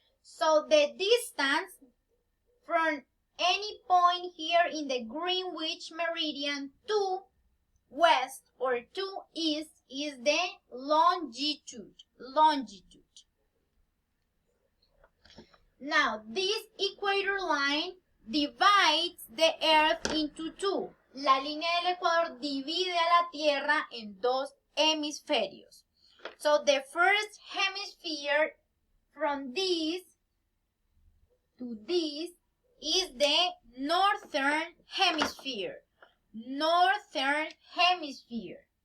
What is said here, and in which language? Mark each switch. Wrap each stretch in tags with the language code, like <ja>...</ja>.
<en>So the distance from any point here in the Greenwich Meridian to west or to east is the longitude. Longitude. Now, this equator line divides the earth into two.</en> <es>La línea del Ecuador divide a la Tierra en dos hemisferios.</es> <en>So the first hemisphere from this to this is the northern hemisphere. Northern hemisphere.</en>